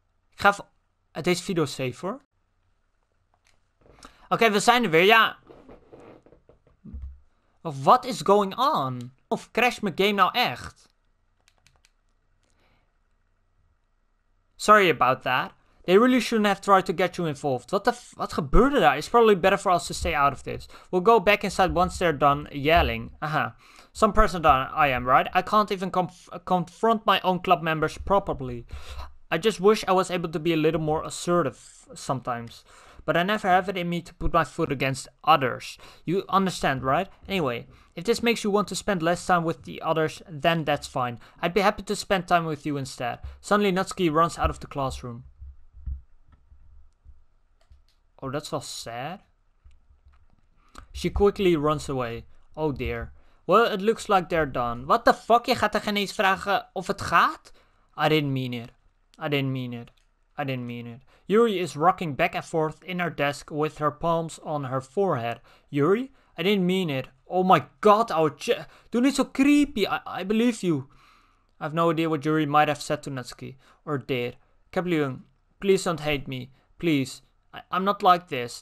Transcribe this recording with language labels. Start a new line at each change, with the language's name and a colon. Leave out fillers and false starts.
Dutch: Ik ga even deze video save hoor. Oké, we zijn er weer, ja. Of
English: what is going on?
Dutch: Of crash mijn game nou echt?
English: Sorry about that. They really shouldn't have tried to get you involved.
Dutch: Wat gebeurde daar?
English: It's probably better for us to stay out of this. We'll go back inside once they're done yelling. Some person done I am, right? I can't even confront my own club members properly. I just wish I was able to be a little more assertive sometimes. But I never have it in me to put my foot against others. You understand, right? Anyway, if this makes you want to spend less time with the others, then that's fine. I'd be happy to spend time with you instead. Suddenly Natsuki runs out of the classroom. Oh, that's wel sad. She quickly runs away. Oh dear. Well, it looks like they're done. What the fuck?
Dutch: Je gaat er geen eens vragen of het gaat?
English: I didn't mean it. I didn't mean it. I didn't mean it. Yuri is rocking back and forth in her desk with her palms on her forehead. Yuri? I didn't mean it. Oh my god,
Dutch: doe niet so creepy.
English: I believe you. I have no idea what Yuri might have said to Natsuki. Or did. Capellion, please don't hate me. Please. I'm not like this.